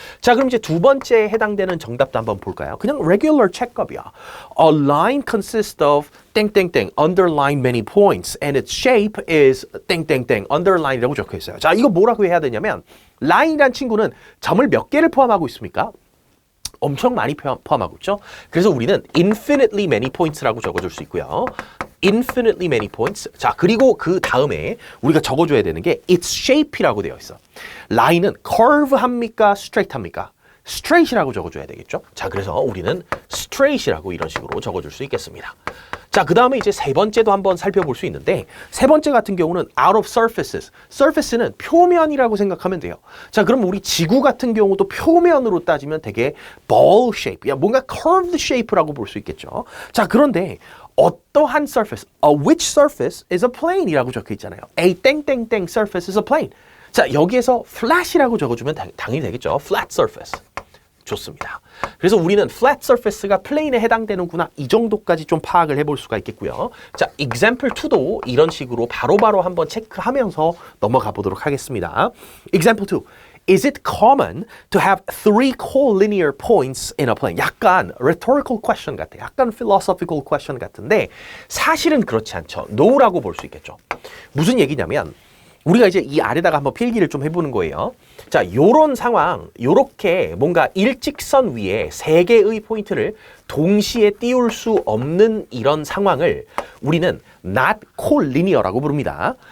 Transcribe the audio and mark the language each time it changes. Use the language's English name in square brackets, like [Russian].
[Korean] 자, 그럼 이제 두 번째에 해당되는 정답도 한번 볼까요? 그냥 [English] regular checkup [Korean] 이야. [English] A line consists of 땡땡땡 underline many points and its shape is 땡땡땡 underline이라고 [Korean] 적혀 있어요. 자, 이거 뭐라고 해야 되냐면 라인이란 친구는 점을 몇 개를 포함하고 있습니까? 엄청 많이 포함하고 있죠. 그래서 우리는 [English] infinitely many points [Korean] 라고 적어줄 수 있고요. [English] infinitely many points. [Korean] 자, 그리고 그 다음에 우리가 적어줘야 되는 게 its shape이라고 되어 있어. 라인은 curve 합니까? straight 합니까? straight이라고 적어줘야 되겠죠. 자, 그래서 우리는 straight이라고 이런 식으로 적어줄 수 있겠습니다. 자, 그 다음에 이제 세 번째도 한번 살펴볼 수 있는데 세 번째 같은 경우는 [English] out of surfaces. [Korean] surface는 표면이라고 생각하면 돼요. 자, 그럼 우리 지구 같은 경우도 표면으로 따지면 되게 [English] ball shape, [Korean] 야, 뭔가 [English] curved shape [Korean] 라고 볼 수 있겠죠. 자, 그런데 어떠한 surface, [English] which surface is a plane [Korean] 이라고 적혀 있잖아요. [English] A 땡땡땡 surface is a plane. [Korean] 자, 여기에서 flat이라고 적어주면 당연히 되겠죠. [English] flat surface. [Korean] 좋습니다. 그래서 우리는 flat surface가 플레인에 해당되는구나 이 정도까지 좀 파악을 해볼 수가 있겠고요. 자, example 2도 이런 식으로 바로바로 한번 체크하면서 넘어가 보도록 하겠습니다. [English] example 2. Is it common to have three collinear points in a plane? [Korean] 약간 [English] rhetorical question [Korean] 같아. 약간 [English] philosophical question [Korean] 같은데 사실은 그렇지 않죠. No라고 볼 수 있겠죠. 무슨 얘기냐면 우리가 이제 이 아래다가 한번 필기를 좀 해보는 거예요. 자, 요런 상황, 요렇게 뭔가 일직선 위에 세 개의 포인트를 동시에 띄울 수 없는 이런 상황을 우리는 [English] not collinear [Korean] 라고 부릅니다.